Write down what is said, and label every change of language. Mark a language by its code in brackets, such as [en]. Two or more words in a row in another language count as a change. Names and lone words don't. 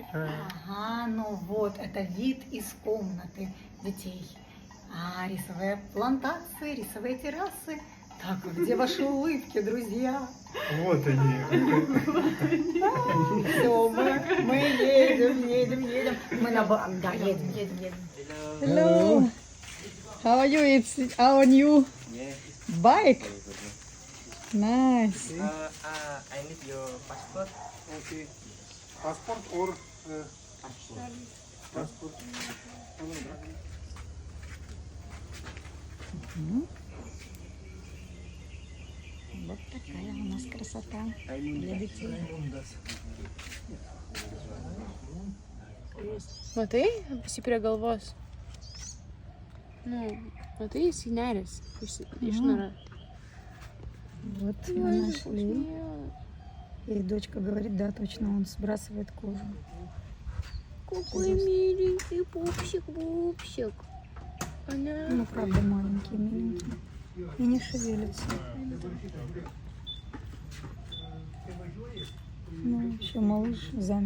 [ru] Ага, ну вот, это вид из комнаты детей. Рисовые плантации, рисовые террасы. Так, а где ваши улыбки, друзья? Вот они. Все, мы едем. Мы на банк, да, едем. [en] Hello. How are you? It's our new bike. Nice. I need your passport. Okay. Passport or passport? [ru] Вот такая у нас красота для детей. [lt] Matai, pasipirė galvos. Nu, matai, jis įnerės. Išnara. [ru] Вот мы нашли. И дочка говорит, да, точно, он сбрасывает кожу. Какой миленький пупсик. Она... Ну, правда, маленький, миленький. И не шевелится. Ну, еще малыш замер.